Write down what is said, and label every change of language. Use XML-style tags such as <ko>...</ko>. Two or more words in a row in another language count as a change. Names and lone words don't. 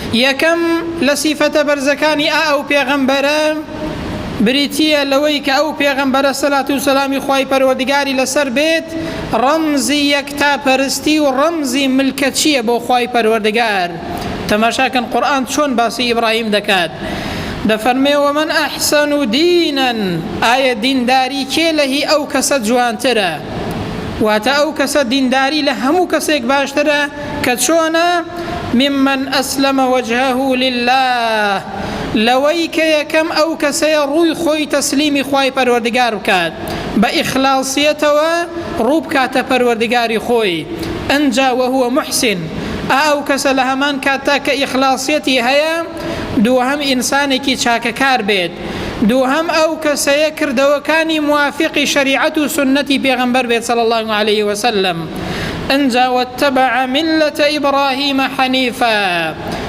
<ckb>یەکەم لە سیفەتە بەرزەکانی ئەو پێغەمبەرە بریتیە لەوەی کە ئەو پێغەمبەرە سەلات و سەلامی خوای پەروەردگاری لەسەر بێت ڕەمزی یەکتاپەرستی و ڕەمزی ملکەچیە بۆ خوای پەروەردگار. تەماشاکەن قورئان چۆن باسی ئیبراهیم دەکات، دەفەرمێ</ckb> <ar>ومن ئەحسن دینا،</ar> <ckb>ئایا دینداری کێ لە هی ئەو کەسە جوانترە؟ واتە ئەو کەسە دینداری لە هەموو کەسێک باشترە کە چۆنە؟</ckb> <ar>ممن ئەسلەمە وجهه لله،</ar> <ckb>لەوەی کە یەکەم ئەو کەسەیە ڕووی خۆی تەسلیمی خوای پەروەردگار بکات، بە ئیخلاصیەتەوە ڕوو بکاتە پەروەردگاری خۆی. ئەنجا</ckb> <ar>وهو محسن،</ar> <ckb>ئەو کەسە لە هەمان کاتا کە ئیخلاصیەتی هەیە دووهەم ئینسانێکی چاکەکار بێت، دووهەم ئەو کەسەیە کردەوەکانی موافقی شەریعەت و سنەتی پێغەمبەر بێت</ckb> <ar>صلی الله عليه وسلم. ئەنجا واتبع ملة إبراهيم حنيفا،</ar>